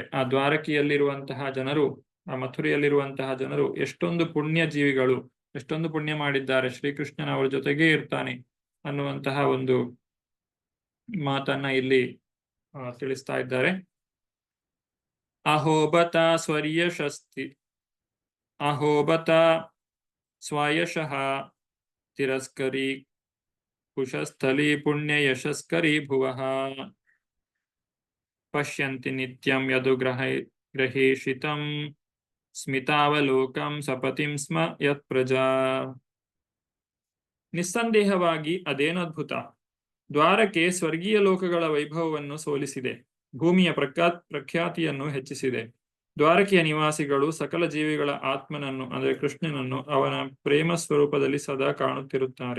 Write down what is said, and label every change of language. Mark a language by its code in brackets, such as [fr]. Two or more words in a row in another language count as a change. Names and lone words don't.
[kn] ಆ ದ್ವಾರಕೆಯಲ್ಲಿರುವಂತಹ ಜನರು, ಆ ಮಥುರೆಯಲ್ಲಿರುವಂತಹ ಜನರು ಎಷ್ಟೊಂದು ಪುಣ್ಯ ಜೀವಿಗಳು, ಎಷ್ಟೊಂದು ಪುಣ್ಯ ಮಾಡಿದ್ದಾರೆ, ಶ್ರೀಕೃಷ್ಣನ ಅವರ ಜೊತೆಗೇ ಇರ್ತಾನೆ ಅನ್ನುವಂತಹ ಒಂದು ಮಾತನ್ನ ಇಲ್ಲಿ ತಿಳಿಸ್ತಾ ಇದ್ದಾರೆ. [sa] ಅಹೋಬತ ಸ್ವಯಶಃ ತಿರಸ್ಕರಿ ಕುಶಸ್ಥಲಿ ಪುಣ್ಯ ಯಶಸ್ಕರಿ ಭುವಃ ಪಶ್ಯಂತಿ ನಿತ್ಯಂ ಯದು ಗ್ರಹೇಷಿತಂ ಸ್ಮಿತಾವಲೋಕಂ ಸಪತಿಂ ಸ್ಮ ಯತ್ ಪ್ರಜಾ. [kn] ನಿಸ್ಸಂದೇಹವಾಗಿ ಅದೇನು ಅದ್ಭುತ. ದ್ವಾರಕೆ ಸ್ವರ್ಗೀಯ ಲೋಕಗಳ ವೈಭವವನ್ನು ಸೋಲಿಸಿದೆ, ಭೂಮಿಯ ಪ್ರಖ್ಯಾತಿಯನ್ನು ಹೆಚ್ಚಿಸಿದೆ. ದ್ವಾರಕೆಯ ನಿವಾಸಿಗಳು ಸಕಲ ಜೀವಿಗಳ ಆತ್ಮನನ್ನು ಅಂದರೆ ಕೃಷ್ಣನನ್ನು ಅವನ ಪ್ರೇಮ ಸ್ವರೂಪದಲ್ಲಿ ಸದಾ ಕಾಣುತ್ತಿರುತ್ತಾರೆ.